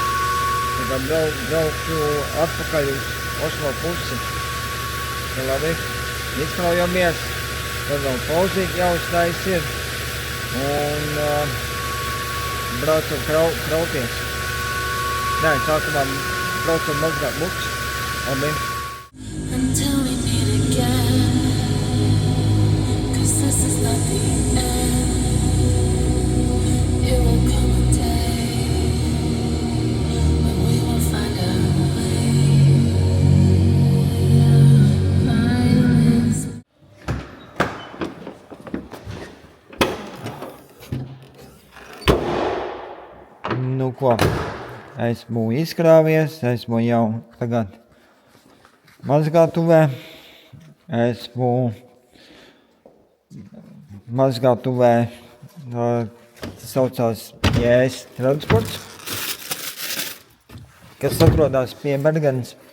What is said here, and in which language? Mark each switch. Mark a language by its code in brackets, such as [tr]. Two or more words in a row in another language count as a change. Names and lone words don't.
[lv] Tagad braukšu atpakaļ uz Oslo pusi. Tā labi, izkraujamies. Tad vēl pauzīt jāuztais ir un braucam krauties. Nē, sākumā braucam mazgāt buču. Labi. [en] Until we meet again, 'cause this is not the end. It will come a day when we will find a way. [lv] Violence. Nu ko, esmu izkrāvies, esmu jau tagad mazgātuvē. Esmu mazgātuvē, tas saucās JS transports, kas atrodas pie Bergens.